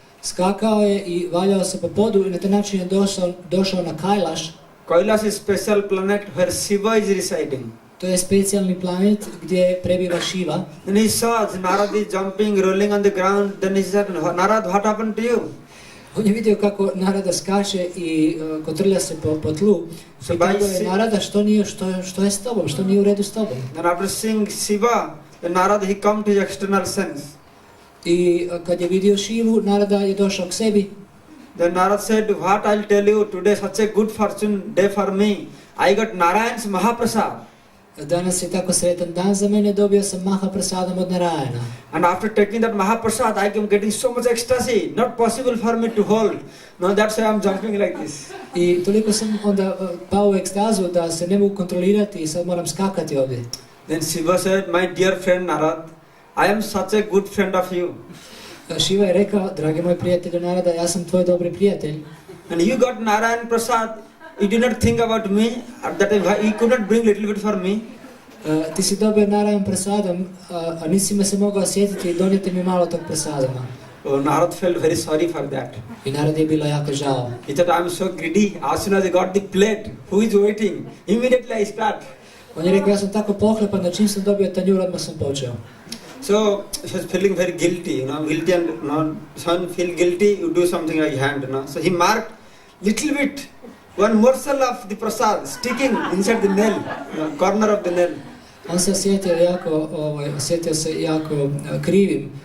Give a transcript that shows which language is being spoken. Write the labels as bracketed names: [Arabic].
[Croatian] Skakao je i valjao se po podu i na taj način je došao na Kailash. [English] Kailash is special planet where Shiva is residing. [Croatian] To je specijalni planet gdje prebiva Shiva. [English] Then he saw Narad is jumping, rolling on the ground. Then he said, Narad, what happened to you? [Croatian] On je vidio kako Narada skače i kotrlja se po tlu. Pitao je Narada, što je s tobom, što nije u redu s tobom? [English] Then after seeing Shiva, then Narad he come to his external sense. [Croatian] I kad je vidio Shivu, Narada je došao k sebi. [English] Then Narad said, what I'll tell you, today such a good fortune day for me. I got Narayan's Mahaprasad. [Croatian] Danas je tako sretan dan za mene, dobio sam Mahaprasadam od Narayana. [English] And after taking that Mahaprasad, I am getting so much ecstasy, not possible for me to hold. No, that's why I'm jumping like this. [Croatian] I toliko sam onda pao u ekstazu da se ne mogu kontrolirati i sad moram skakati ovdje. [English] Then Shiva said, my dear friend Narad, I am such a good friend of you. [Croatian] Shiva je rekao, dragi moj prijatelju Narada, ja sam tvoj dobri prijatelj. [English] And you got Narayan Prasad, you did not think about me, that you could not bring little bit for me. [Croatian] Ti si dobio Narayan prasadam, a nisi me se mogao sjetiti i donijeti mi malo tog prasadama. [English] Narad felt very sorry for that. [Croatian] I Narad je bilo jako žao. [English] He thought, I am so greedy, as soon as I got the plate, who is waiting? Immediately I start. [Croatian] On je rekao, ja sam tako pohlepan da čim sam dobio tanjur, odmah sam počeo. [English] So he was feeling very guilty, guilty and son feel guilty, you do something like hand, So he marked little bit one morsel of the prasad sticking inside the nail, corner of the nail. [Croatian] On se osjetio se jako krivim.